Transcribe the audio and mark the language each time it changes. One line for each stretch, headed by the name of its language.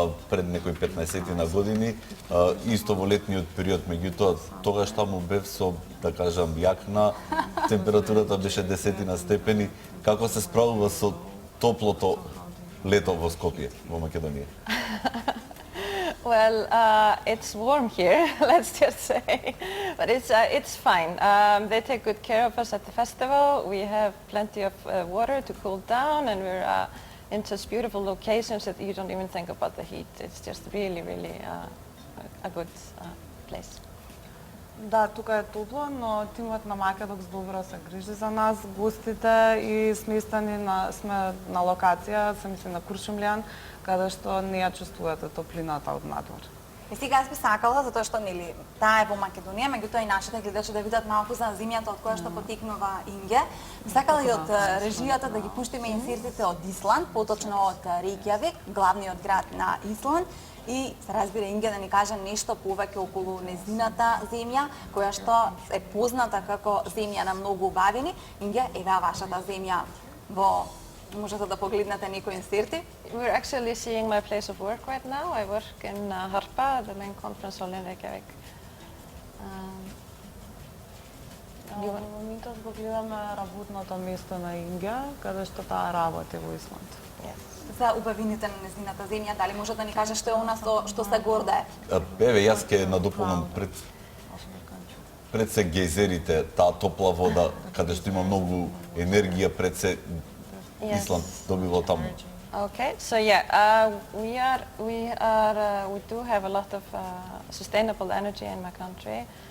Macedonian: пред некои 15 на години, исто во летниот период, меѓутоа тогаш таму бев со, да кажам, јакна, температурата беше 10 степени. Како се справува со топлото лето во Скопје, во Македонија?
English: Well, it's warm here, let's just say, but it's fine. They take good care of us at the festival. We have plenty of water to cool down, and we're in such beautiful locations that you don't even think about the heat. It's just really, really a good place.
Macedonian: Да, тука е топло, но тимот на Македокс добро се грижи за нас, гостите, и сме на локација, се мисли на Куршумлијан, каде што не ја чувствувате топлината од надвор. И сега јас би сакала, затоа што нели таа е во Македонија, меѓутоа и нашите гледачи да видат малку за земјата од која што потекнува Инге. Би сакала и од режијата да ги пуштиме инсертите од Исланд, поточно од Рејкјавик, главниот град на Исланд. И се разбира Инге да ни каже нешто повеќе околу незината земја, која што е позната како земја на многу убавини. Инге, ева вашата земја во можете да погледнете некои инсерти.
English: We're actually seeing my place of work right now. I work in Harpa, the main conference hall in Reykjavik.
Macedonian: Во моментот го гледаме работното место на Инге, каде што таа работи во Исланд.
English: Yes.
Macedonian: За убавините на незината земја, дали може да ни каже што е она што се гордее? Еве, јас ќе надополнам пред се гейзерите, таа топла вода, каде што има многу енергија, пред се Исланд добива таму.
English: Okay, so yeah, we do have a lot of sustainable energy in my country.